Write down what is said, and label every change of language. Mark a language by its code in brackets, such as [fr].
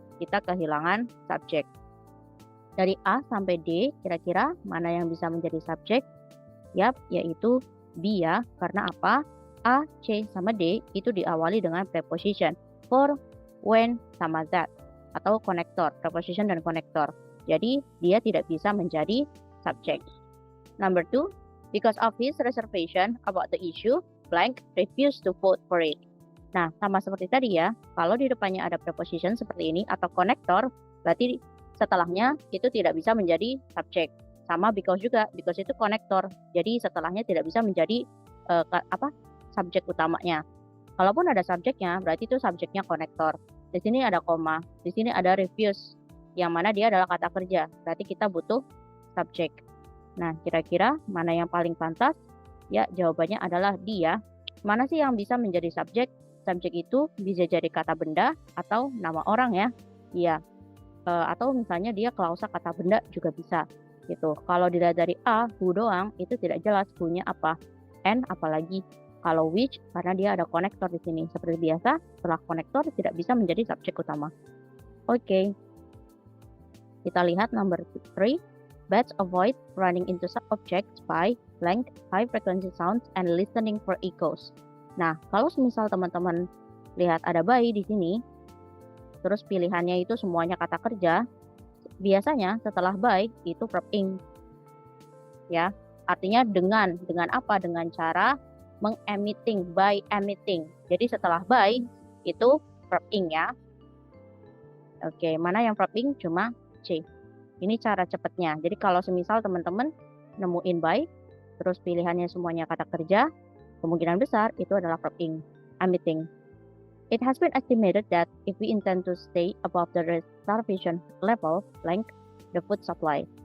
[id] Kita kehilangan subjek. Dari A sampai D, kira-kira mana yang bisa menjadi subjek? Yap, yaitu B ya. Karena apa? A, C, sama D itu diawali dengan preposition. For, when, sama that. Atau konektor, preposition dan konektor. Jadi, dia tidak bisa menjadi subjek. [en] Number 2, because of his reservation about the issue, blank refused to vote for it. [id] Nah, sama seperti tadi ya, kalau di depannya ada preposition seperti ini atau konektor, berarti setelahnya itu tidak bisa menjadi subjek. Sama because juga, because itu konektor. Jadi setelahnya tidak bisa menjadi subjek utamanya. Kalaupun ada subjeknya, berarti itu subjeknya konektor. Di sini ada koma, di sini ada refuse, yang mana dia adalah kata kerja. Berarti kita butuh subjek. Nah, kira-kira mana yang paling pantas? Ya, jawabannya adalah D ya. Mana sih yang bisa menjadi subjek? Subjek itu bisa jadi kata benda atau nama orang ya. Iya. Atau misalnya dia klausa kata benda juga bisa. Gitu. Kalau dilihat dari A, who doang, itu tidak jelas who-nya apa. And apalagi kalau which, karena dia ada konektor di sini. Seperti biasa, setelah konektor tidak bisa menjadi subjek utama. Oke. Kita lihat number 3. [en] Bats avoid running into subjects by blank, high frequency sounds, and listening for echoes. [id] Nah, kalau misal teman-teman lihat ada bayi di sini, terus pilihannya itu semuanya kata kerja, biasanya setelah by itu verb ing. Ya, artinya dengan apa? Dengan cara mengemitting, by emitting. Jadi setelah by itu verb ing ya. Oke, mana yang verb ing? Cuma C. Ini cara cepatnya. Jadi kalau semisal teman-teman nemuin by, terus pilihannya semuanya kata kerja, kemungkinan besar itu adalah verb ing, emitting. [en] It has been estimated that if we intend to stay above the starvation level, blank, the food supply.